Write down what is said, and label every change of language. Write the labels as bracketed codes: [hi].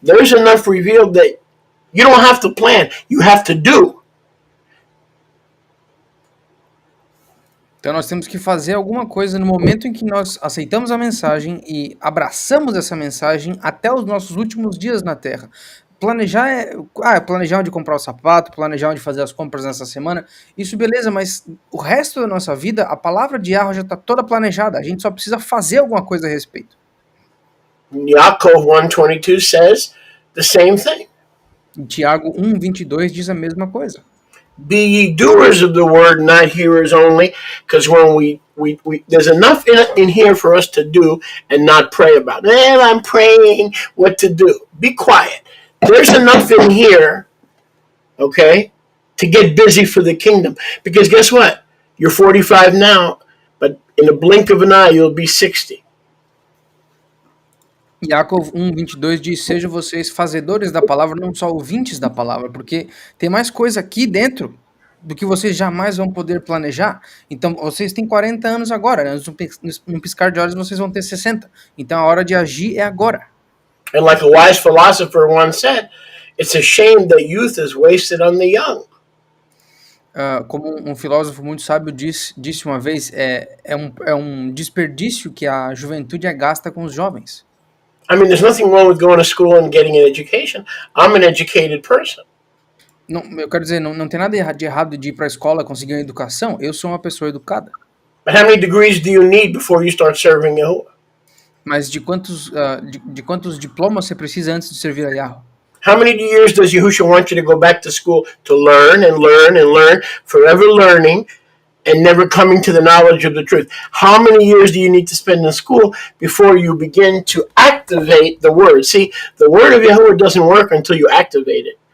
[en] There's enough revealed that you don't have to plan, you have to do. [pt] Então nós temos que fazer alguma coisa no momento em que nós aceitamos a mensagem e abraçamos essa mensagem até os nossos últimos dias na Terra. Planejar planejar onde comprar o sapato, planejar onde fazer as compras nessa semana, isso beleza, mas o resto da nossa vida, a palavra de Yahweh já está toda planejada, a gente só precisa fazer alguma coisa a respeito. [en] Yaakov 1:22 says the same thing. [pt] Em Tiago 1:22 diz a mesma coisa. [en] Be ye doers of the word, not hearers only, because when we there's enough in here for us to do and not pray about. Well, I'm praying what to do. Be quiet. There's enough in here, okay, to get busy for the kingdom. Because guess what? You're 45 now, but in a blink of an eye, you'll be 60. [pt] Yaakov 1:22 diz, sejam vocês fazedores da palavra, não só ouvintes da palavra, porque tem mais coisa aqui dentro do que vocês jamais vão poder planejar. Então, vocês têm 40 anos agora, né? Num piscar de olhos vocês vão ter 60. Então, a hora de agir é agora. [en] And like a wise philosopher once said, it's a shame that youth is wasted on the young. [pt] Como um filósofo muito sábio disse uma vez, é um desperdício que a juventude é gasta com os jovens. [en] I mean, there's nothing wrong with going to school and getting an education. I'm an educated person. [pt] Não, eu quero dizer, não tem nada de errado de ir para a escola conseguir uma educação. Eu sou uma pessoa educada. [en] But how many degrees do you need before you start serving Yahuwah? [pt] Mas de quantos diplomas você precisa antes de servir a Yahweh? [en] How many years does Yahushua want you to go back to school to learn and learn and learn, forever learning and never coming to the knowledge of the truth? How many years do you need to spend in school before you begin to activate the word? See, the word of Yahuwah doesn't work until you activate it.